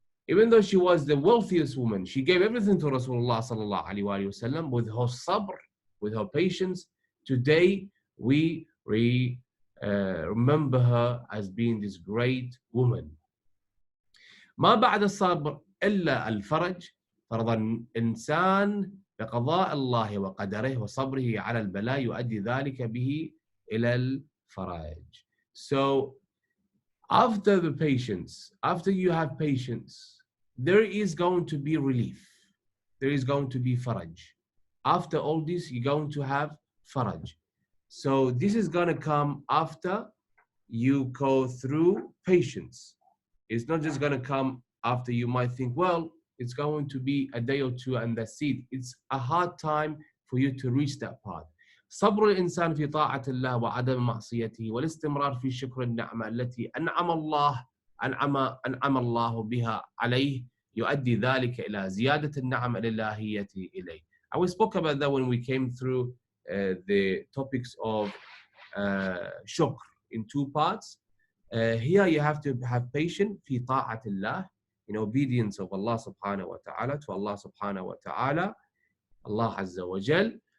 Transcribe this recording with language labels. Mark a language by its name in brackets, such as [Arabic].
[English] Even though she was the wealthiest woman, she gave everything to Rasulullah sallallahu alayhi wa sallam with her sabr, with her patience. Today, we remember her as being this great woman. [Arabic] ما بعد الصبر إلا الفرج. فرض الإنسان بقضاء الله وقدره وصبره على البلاء يؤدي ذلك به إلى faraj. [English] So after the patience, after you have patience, there is going to be relief. There is going to be faraj. After all this, you're going to have faraj. So this is going to come after you go through patience. It's not just going to come after. You might think, well, it's going to be a day or two and that's it. It's a hard time for you to reach that part. [Arabic] صبر الإنسان في طاعة الله وعدم معصيته والاستمرار في شكر النعمة التي أنعم الله بها عليه يؤدي ذلك إلى زيادة النعم الإلهية إليه. [English] And we spoke about that when we came through the topics of shukr in two parts. Here you have to have patience [Arabic] في طاعة الله, [English] in obedience of Allah subhanahu wa ta'ala, to Allah subhanahu wa ta'ala, Allah azza wa jal.